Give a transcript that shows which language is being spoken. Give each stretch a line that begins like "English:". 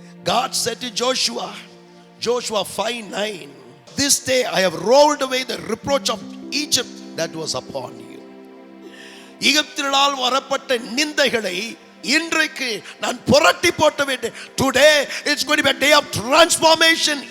English: God said to Joshua 5:9, this day I have rolled away the reproach of Egypt that was upon you.
Tamil: எகிப்தினால் வரப்பட்ட நிந்தைகளை இன்றைக்கு நான் புரட்டி போட்ட வேண்டும்.
English: Today it's going to be a day of transformation.